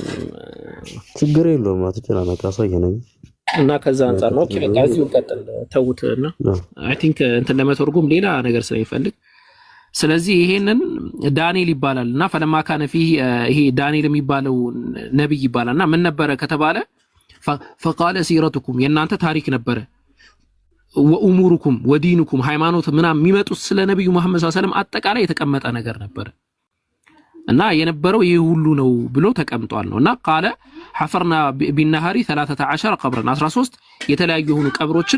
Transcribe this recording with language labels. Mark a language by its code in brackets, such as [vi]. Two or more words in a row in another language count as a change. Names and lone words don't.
[am] ችግር የለውም አትጨናነቅ፣ አሳየነኝ እና ከዛ አንፃር ነው። ኦኬ በቃ እዚሁ እንቀጥል ተውትና [en] I think [am] እንትን ለመተርጉም ሌላ ነገር ስለሚፈልግ ስለዚህ ይሄንን ዳንኤል ይባላል እና [ar] فلما كان فيه [am] ይሄ ዳንኤል የሚባለው ነብይ ይባላልና ምን ነበረ ከተባለ [ar] فقال سيرتكم [am] የናንተ ታሪክ ነበረ [ar] وأموركم ودينكم [am] ሃይማኖት ምናምን የሚመጡት ስለ ነብዩ መሐመድ [ar] صلى الله عليه وسلم [am] አጠቃላይ የተቀመጠ ነገር ነበረ እና የነበረው ይሄ ሁሉ ነው ብሎ ተቀምጧል ነውና [ar] قال حفرنا بالنهار 13 قبرا [am] 13 የተለያዩ የሆኑ ቀብሮችን